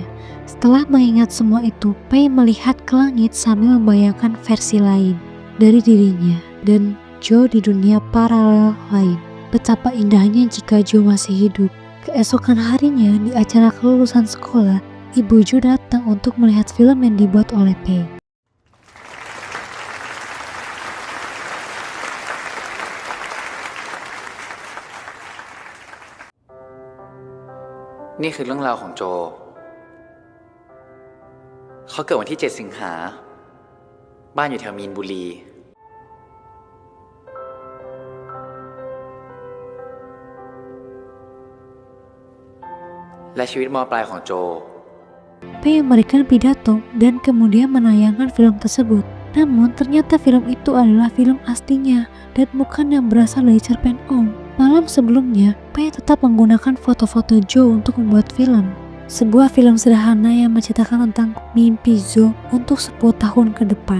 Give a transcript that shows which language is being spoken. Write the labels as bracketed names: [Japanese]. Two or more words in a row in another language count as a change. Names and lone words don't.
[Indonesian] Setelah mengingat semua itu, Pei melihat ke langit sambil membayangkan versi lain dari dirinya dan Joe di dunia paralel lain. Betapa indahnya jika Joe masih hidup. Keesokan harinya di acara kelulusan sekolah, Ibu Joe datang untuk melihat film yang dibuat oleh Pei. [Thai] นี่คือเรื่องราวของโจ เขาเกิดวันที่ 7 สิงหา บ้านอยู่แถวมีนบุรี และชีวิตม. ปลายของโจ [Indonesian] Pei memberikan pidato dan kemudian menayangkan film tersebut. Namun ternyata film itu adalah film aslinya dan bukan yang berasal dari cerpen Om. Malam sebelumnya, Pei tetap menggunakan foto-foto Joe untuk membuat film. Sebuah film sederhana yang menceritakan tentang mimpi Joe untuk 10 tahun ke depan.